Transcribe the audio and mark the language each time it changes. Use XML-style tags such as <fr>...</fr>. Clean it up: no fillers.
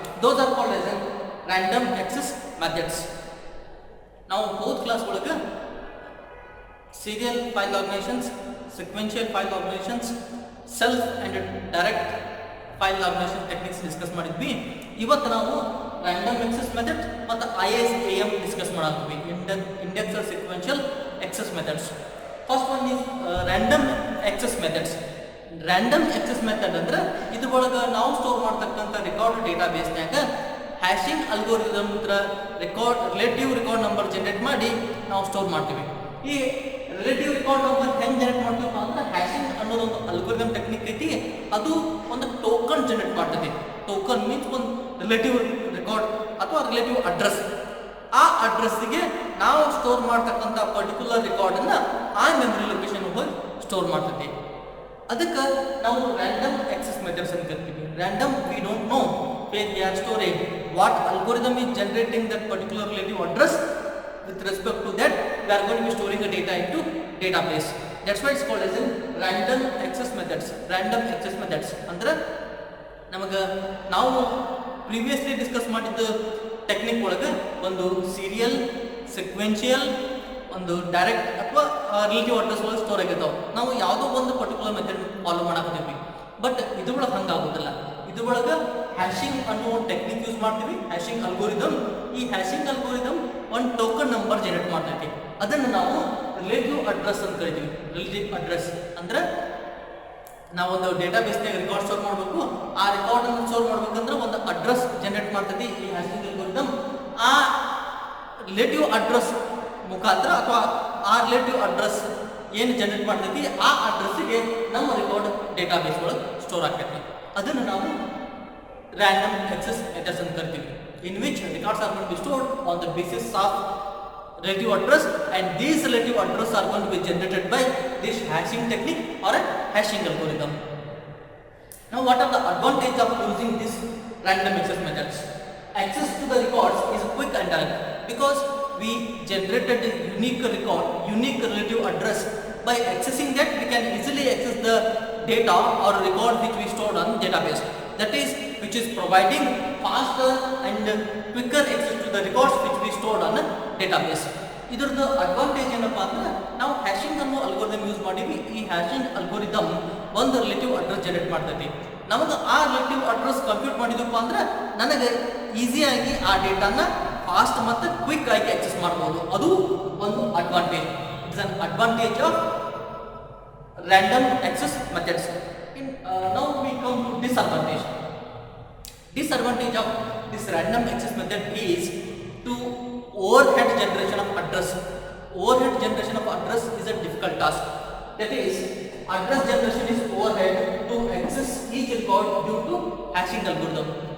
<en>Those are called as random access methods. Now both class serial file organizations, sequential file organizations, self and direct file organization techniques discuss</en> <kn>ಮಾಡಿದ್ವಿ. ಇವತ್ತು ನಾವು random access method ಮತ್ತು ISAM discuss ಮಾಡಾಕ್ತೀವಿ,</kn> <en>index or sequential access methods. First one is random access methods.</en> <kn>Random access method ಅಂದ್ರೆ ಇದ್ರೊಳಗೆ ನಾವು store ಮಾಡ್ತಕ್ಕಂಥ record database ನ್ಯಾಗ hashing algorithm relative record number generate ಮಾಡಿ ನಾವು ಸ್ಟೋರ್ ಮಾಡ್ತೀವಿ. ಈ ರಿಲೇಟಿವ್ ರೆಕಾರ್ಡ್ ನಂಬರ್ ಹೆಂಗೆ ಜನರೇಟ್ ಮಾಡ್ತೀವಿ ಅಂದ್ರೆ ಹ್ಯಾಶಿಂಗ್ ಅನ್ನೋದೊಂದು ಅಲ್ಗೋರಿದಮ್ ಟೆಕ್ನಿಕ್ ಐತಿ. ಅದು ಒಂದು ಟೋಕನ್ ಜನರೇಟ್ ಮಾಡ್ತೈತಿ. ಟೋಕನ್ ಮೀನ್ಸ್ ಒಂದು ರಿಲೇಟಿವ್ ರೆಕಾರ್ಡ್ ಅಥವಾ ರಿಲೇಟಿವ್ ಅಡ್ರೆಸ್. ಆ ಅಡ್ರೆಸ್ಸಿಗೆ ನಾವು ಸ್ಟೋರ್ ಮಾಡ್ತಕ್ಕಂಥ ಪರ್ಟಿಕ್ಯುಲರ್ ರೆಕಾರ್ಡನ್ನ ಆ ಮೆಮರಿ ಲೊಕೇಶನ್ ಹೋಗಿ ಸ್ಟೋರ್ ಮಾಡ್ತೈತಿ. ಅದಕ್ಕೆ ನಾವು ರ್ಯಾಂಡಮ್ ಆಕ್ಸೆಸ್ ಮೆಥಡ್ಸ್ ಅಂತ ಕರಿತೀವಿ.</kn> <en>Random we don't know where we are storing, what algorithm is generating that particular relative address. With respect to that, we are going to be storing the data into database. That's why it's called as random access methods.</en> <kn>Random access methods ಅಂದ್ರೆ ನಮಗೆ ನಾವು previously discuss ಮಾಡಿದ್ದ technique ಒಳಗೆ ಒಂದು serial, sequential, ಒಂದು direct ಅಥವಾ relative address ಒಳಗೆ store ಆಗಿರ್ತಾವೆ. ನಾವು ಯಾವುದೋ ಒಂದು ಪರ್ಟಿಕ್ಯುಲರ್ ಮೆಥಡ್ ಫಾಲೋ ಮಾಡಾಕತ್ತೀವಿ. ಬಟ್ ಇದ್ರೊಳಗೆ ಹಂಗಾಗೋದಿಲ್ಲ. ಇದ್ರೊಳಗೆ ಹ್ಯಾಶಿಂಗ್ ಅನ್ನೋ ಒಂದು ಟೆಕ್ನಿಕ್ ಯೂಸ್ ಮಾಡ್ತೀವಿ, ಹ್ಯಾಶಿಂಗ್ ಅಲ್ಗೋರಿದಮ್. ಈ ಹ್ಯಾಶಿಂಗ್ ಅಲ್ಗೋರಿದಮ್ ಒಂದು ಟೋಕನ್ ನಂಬರ್ ಜನರೇಟ್ ಮಾಡ್ತೈತಿ. ಅದನ್ನು ನಾವು ರಿಲೇಟಿವ್ ಅಡ್ರೆಸ್ ಅಂತ ಕರಿತೀವಿ. ರಿಲೇಟಿವ್ ಅಡ್ರೆಸ್ ಅಂದ್ರೆ ನಾವೊಂದು ಡೇಟಾಬೇಸ್ನಾಗ ರೆಕಾರ್ಡ್ ಸ್ಟೋರ್ ಮಾಡಬೇಕು. ಆ ರೆಕಾರ್ಡನ್ನು ಸ್ಟೋರ್ ಮಾಡ್ಬೇಕಂದ್ರೆ ಒಂದು ಅಡ್ರೆಸ್ ಜನರೇಟ್ ಮಾಡ್ತೈತಿ ಈ ಹ್ಯಾಶಿಂಗ್ ಅಲ್ಗೋರಿದಮ್. ಆ ರಿಲೇಟಿವ್ ಅಡ್ರೆಸ್ ಮುಖಾಂತರ ಅಥವಾ ಆ ರಿಲೇಟಿವ್ ಅಡ್ರೆಸ್ ಏನು ಜನರೇಟ್ ಮಾಡ್ತೈತಿ ಆ ಅಡ್ರೆಸ್ಸಿಗೆ ನಮ್ಮ ರೆಕಾರ್ಡ್ ಡೇಟಾಬೇಸ್ ಒಳಗೆ ಸ್ಟೋರ್ ಆಗ್ತೈತಿ. ಅದನ್ನು ನಾವು random access methods ಅಂತ ಕರಿತೀವಿ.</kn> <en>In which records are going to be stored on the basis of relative address, and these relative address are going to be generated by this hashing technique or a hashing algorithm. Now what are the advantage of using this random access methods? Access to the records is quick and direct because we generated a unique record, unique relative address. By accessing that, we can easily access the data or record which we stored on database. That is, which is providing faster and quicker access to the records which we stored on a database.</en> <kn>ಇದರದ advantage ಏನಪ್ಪಾ ಅಂದ್ರೆ ನಾವು hashing ಅನ್ನೋ algorithm use ಮಾಡೀವಿ. ಈ hashing algorithm ಒಂದು relative address generate ಮಾಡ್ತೈತಿ. ನಮಗೆ ಆ ರಿಲೇಟಿವ್ ಅಡ್ರೆಸ್ ಕಂಪ್ಯೂಟ್ ಮಾಡಿದಪ್ಪ ಅಂದ್ರೆ ನನಗೆ ಈಸಿಯಾಗಿ ಆ ಡೇಟಾನ ಫಾಸ್ಟ್ ಮತ್ತು ಕ್ವಿಕ್ ಆಗಿ ಆಕ್ಸೆಸ್ ಮಾಡ್ಬೋದು. ಅದು ಒಂದು advantage.</kn> <en>It's an advantage of random access methods. Now we come to disadvantage. Disadvantage of this random access method is to overhead generation of address. Overhead generation of address is a difficult task. That is, address generation is overhead to access each record due to hashing algorithm.</en>